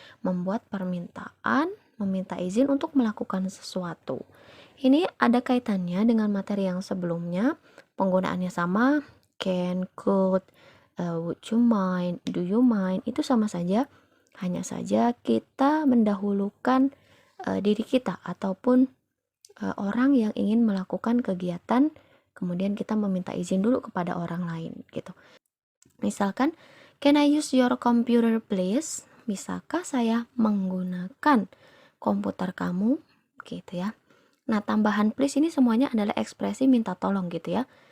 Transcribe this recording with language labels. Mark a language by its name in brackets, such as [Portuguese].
[Indonesian] Membuat permintaan, meminta izin untuk melakukan sesuatu. Ini ada kaitannya dengan materi yang sebelumnya. Penggunaannya sama, can, could, [English] would you mind, do you mind, [Indonesian] itu sama saja. Hanya saja kita mendahulukan diri kita ataupun orang yang ingin melakukan kegiatan, kemudian kita meminta izin dulu kepada orang lain gitu. [English] Misalkan, can I use your computer please? [Indonesian] Bisakah saya menggunakan komputer kamu? Gitu ya. Nah, tambahan please ini semuanya adalah ekspresi minta tolong gitu ya.